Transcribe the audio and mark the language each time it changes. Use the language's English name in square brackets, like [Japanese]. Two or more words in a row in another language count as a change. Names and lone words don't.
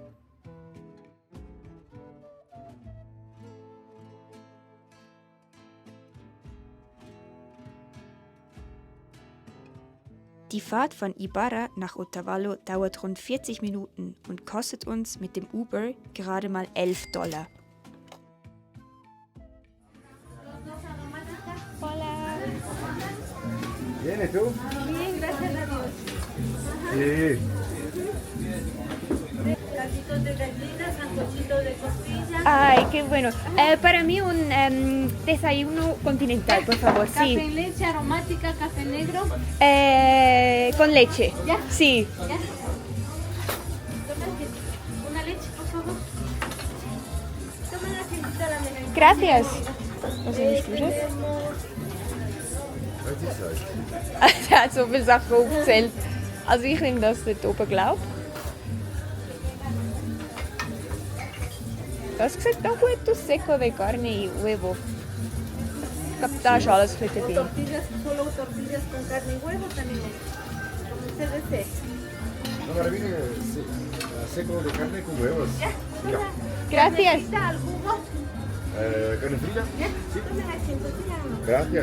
[German] Die Fahrt von Ibarra nach Otavalo dauert rund 40 Minuten und kostet uns mit dem Uber gerade mal $11. [Spanish] Viene tú. Bien, gracias a Dios. Sí. Calditos de gallina, sancochitos de costilla. Ay, qué bueno. Para mí un desayuno continental, por favor. Café Sí. en leche aromática, café negro. Con leche. ¿Ya? Sí. ¿Ya? Tómate una leche, por favor. Toma la gentita la mejor. Gracias. [German] Was ist das? Er hat so viele Sachen aufgezählt. Also ich nehme das dort oben, glaube ich. Das sieht auch gut aus, [Spanish] seco de carne y huevo. [German] Ich glaube, da ist alles für dabei. [Spanish] Tortillas, solo tortillas con carne y huevo tenemos. Como usted desee. No, ahora viene seco de carne con huevos. Ya. Gracias. ¿Necesita al jugo? ¿Carne frita? ¿Ya? Tome la gentita. Gracias.